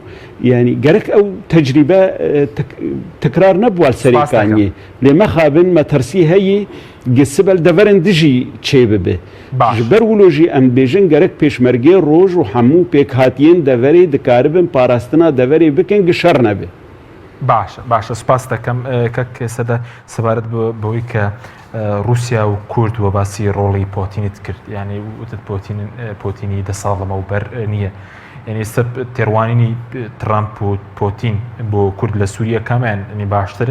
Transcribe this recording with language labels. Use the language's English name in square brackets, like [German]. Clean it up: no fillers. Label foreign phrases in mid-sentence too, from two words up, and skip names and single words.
[Kurdish] Yani gerek ew tecrübe tekrar nebû serê kaniyê. Lê me xabin me tersî heyê sibel deverên dijî çê bibe. Ji ber wilo jî em bêjin gerek pêşmergê roj û hemû pêkhatiyên deverê dikaribin parastina deverê bikin gişer nebe. [Central Kurdish] باشە سوپاس دەکەم کەک ئێستا سەبارەت بەوەی کە رووسیا و کورد وە باسی ڕۆڵی پۆتینت کرد یعنی وتت پۆتینی دە ساڵ لەمە و بەر نییە یعنی ئێستا تێڕوانینی ترامپ و پۆتین بۆ کورد لە سووریە کامیان نی باشترە؟